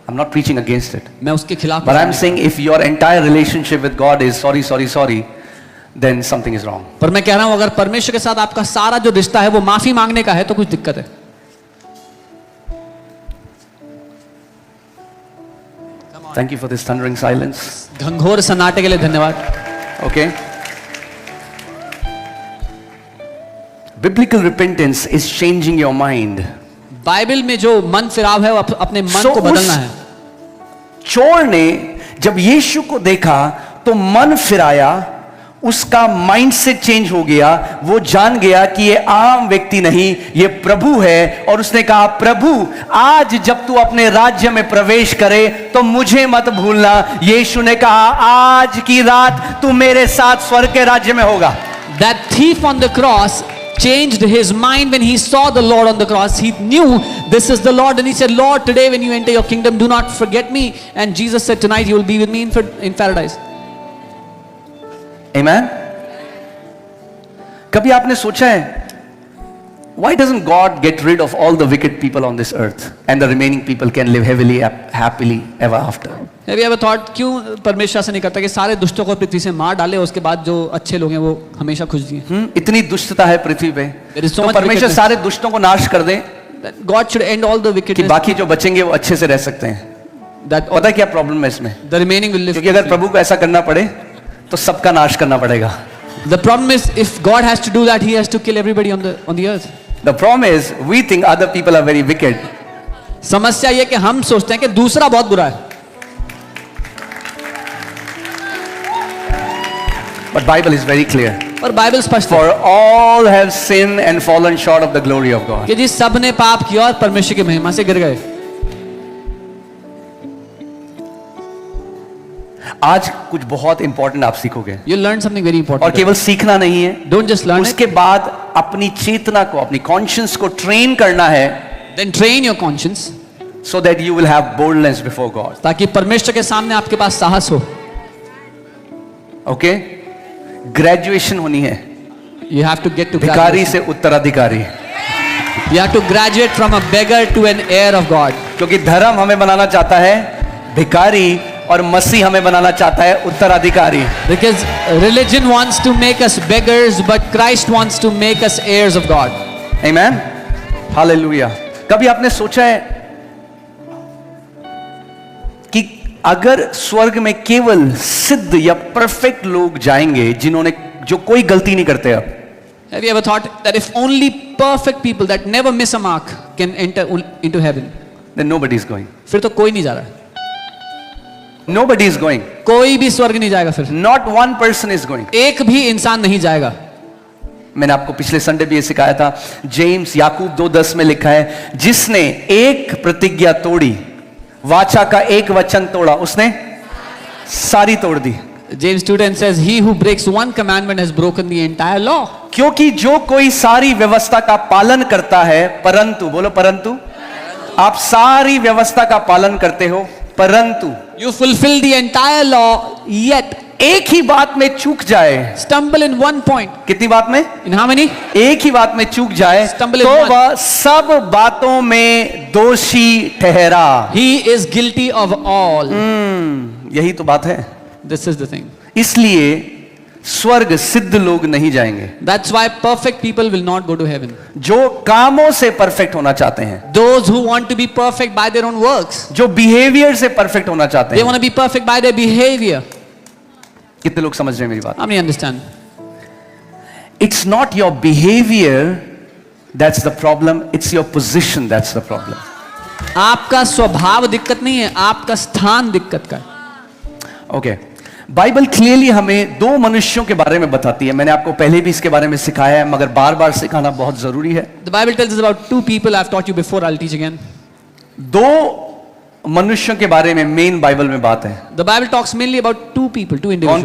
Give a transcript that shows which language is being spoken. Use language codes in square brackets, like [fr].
[en] I'm not preaching against it. [hi] मैं उसके खिलाफ. [en] But I'm saying if your entire relationship with God is sorry, sorry, sorry, then something is wrong. [hi] पर मैं कह रहा हूं अगर परमेश्वर के साथ आपका सारा जो रिश्ता है वो माफी मांगने का है तो कुछ दिक्कत है. [en] Thank you for this thundering silence. [hi] घंघोर सन्नाटे के लिए धन्यवाद. [en] Okay. Biblical repentance is changing your mind. [hi] Bible में जो मन फिराव है वो अपने मन को बदलना है. चोर ने जब यीशु को देखा तो मन फिराया, उसका माइंडसेट चेंज हो गया. वो जान गया कि ये आम व्यक्ति नहीं, ये प्रभु है. और उसने कहा, प्रभु आज जब तू अपने राज्य में प्रवेश करे तो मुझे मत भूलना. यीशु ने कहा, आज की रात तू मेरे साथ स्वर्ग के राज्य में होगा. [en] That thief on the cross changed his mind when he saw the Lord on the cross. He knew this is the Lord and he said, Lord, today when you enter your kingdom, do not forget me. And Jesus said, tonight you will be with me in paradise. Amen. [hi] कभी आपने सोचा है, [en] why doesn't God get rid of all the wicked people on this earth and the remaining people can live happily ever after? Have you ever thought [hi] क्यों परमेश्वर ऐसा नहीं करता कि सारे दुष्टों को पृथ्वी से मार डाले, उसके बाद जो अच्छे लोग हैं वो हमेशा खुश जिए? इतनी दुष्टता है पृथ्वी पे, तो परमेश्वर सारे दुष्टों को नाश कर दे. [en] God should end all the wickedness. [hi] कि बाकी जो बचेंगे वो अच्छे से रह सकते हैं. पता है क्या प्रॉब्लम है इसमें? [en] The remaining will live. [hi] क्योंकि अगर प्रभु को ऐसा करना पड़े तो सबका नाश करना पड़ेगा. [en] The problem is if God has to do that, he has to kill everybody on the earth. The problem is we think other people are very wicked. [hi] समस्या ये कि हम सोचते हैं कि दूसरा बहुत बुरा है. [en] But Bible is very clear. [hi] और बाइबल स्पष्ट है. [en] For all have sinned and fallen short of the glory of God. [hi] कि जी सब ने पाप किया और परमेश्वर की महिमा से गिर गए. आज कुछ बहुत इंपॉर्टेंट आप सीखोगे. [en] You learn something very important. [hi] और केवल सीखना नहीं है. [en] Don't just learn. [hi] उसके बाद अपनी चेतना को, अपनी कॉन्शियस को ट्रेन करना है. [en] Then train your conscience. So that you will have boldness before God. [hi] ताकि परमेश्वर के सामने आपके पास साहस हो. Okay? ग्रेजुएशन होनी है. [en] You have to get to [hi] भिखारी से उत्तराधिकारी. [en] You have to graduate from a beggar to an heir of God. [hi] क्योंकि धर्म हमें बनाना चाहता है भिखारी और मसीह हमें बनाना चाहता है उत्तराधिकारी. [en] Because religion wants to make us beggars, but Christ wants to make us heirs of God. Amen. Hallelujah. [hi] कभी आपने सोचा है कि अगर स्वर्ग में केवल सिद्ध या परफेक्ट लोग जाएंगे जो कोई गलती नहीं करते? अब [en] Have you ever thought that if only perfect people that never miss a mark can enter into heaven? Then nobody is going. [hi] फिर तो कोई नहीं जा रहा. [en] Nobody is going. [hi] कोई भी स्वर्ग नहीं जाएगा फिर. [en] Not one person is going. [hi] एक भी इंसान नहीं जाएगा. मैंने आपको पिछले संडे भी ये सिखाया था. जेम्स याकूब 2:10 में लिखा है, जिसने एक प्रतिज्ञा तोड़ी, वाचा का एक वचन तोड़ा, उसने सारी तोड़ दी. [en] James 2:10 says, he who breaks one commandment has broken the entire law. [hi] क्योंकि जो कोई सारी व्यवस्था का पालन करता है, परंतु बोलो परंतु, आप सारी व्यवस्था का पालन करते हो, परंतु [en] you fulfill the entire law, yet [hi] एक ही बात में चूक जाए. [en] stumble in one point. [hi] कितनी बात में? [en] In how many? [hi] एक ही बात में चूक जाए [en] Stumble in [hi] तो [en] one. [hi] वह सब बातों में दोषी ठहरा. [en] He is guilty of all. [hi] यही तो बात है. [en] This is the thing. [hi] इसलिए स्वर्ग सिद्ध लोग नहीं जाएंगे. [en] That's why perfect people will not go to heaven. [hi] जो कामों से परफेक्ट होना चाहते हैं, [en] Those who want to be perfect by their own works. [hi] जो बिहेवियर से परफेक्ट होना चाहते [en] They [hi] हैं. [en] want to be perfect by their behavior. [hi] कितने लोग समझ रहे हैं मेरी बात? [en] How many understand? It's not your behavior that's the problem, it's your position that's the problem. [hi] आपका स्वभाव दिक्कत नहीं है, आपका स्थान दिक्कत का है. ओके. बाइबल क्लियरली हमें दो मनुष्यों के बारे में बताती है. मैंने आपको पहले भी इसके बारे में सिखाया है, मगर बार-बार सिखाना बहुत जरूरी है. [en] The Bible tells us about two people. I've taught you before, I'll teach again. [hi] दो मनुष्यों के बारे में मेन बाइबल में बात है. [en] The Bible talks mainly about two people, two individuals.